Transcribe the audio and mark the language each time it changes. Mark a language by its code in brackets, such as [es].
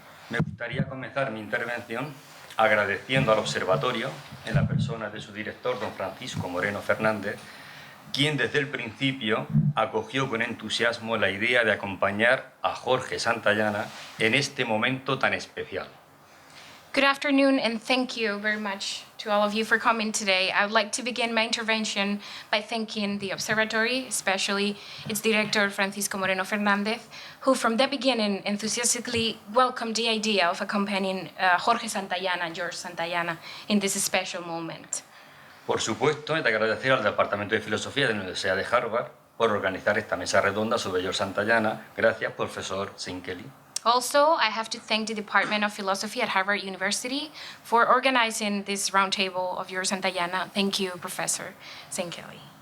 [es] Me gustaría comenzar mi intervención agradeciendo al Observatorio, en la persona de su director, don Francisco Moreno Fernández, quien desde el principio acogió con entusiasmo la idea de acompañar a Jorge Santayana en este momento tan especial. [en] Good afternoon, and thank you very much to all of you for coming today. I would like to begin my intervention by thanking the Observatory, especially its director, Francisco Moreno Fernández, who from the beginning enthusiastically welcomed the idea of accompanying Jorge Santayana, George Santayana, in this special moment. [es] Por supuesto, he de agradecer al Departamento de Filosofía de la Universidad de Harvard por organizar esta mesa redonda sobre George Santayana. Gracias, profesor Kelly. [en] Also, I have to thank the Department of Philosophy at Harvard University for organizing this roundtable of George Santayana. Thank you, Professor Kelly.